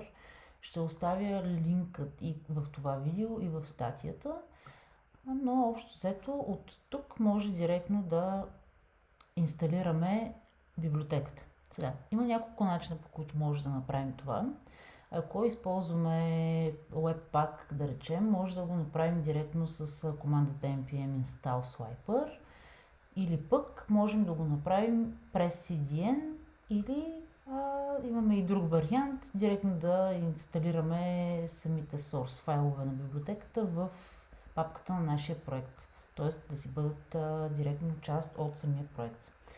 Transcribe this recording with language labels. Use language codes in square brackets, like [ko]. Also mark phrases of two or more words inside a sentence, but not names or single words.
[bg] Ще оставя линкът и в това видео, и в статията, но общо взето от тук може директно да инсталираме библиотеката. Сега, има няколко начина, по които може да направим това. Ако използваме Webpack, да речем, може да го направим директно с командата [en] npm install swiper, [bg] или пък можем да го направим през CDN, или имаме и друг вариант, директно да инсталираме самите source файлове на библиотеката в папката на нашия проект, т.е. да си бъдат директно част от самия проект.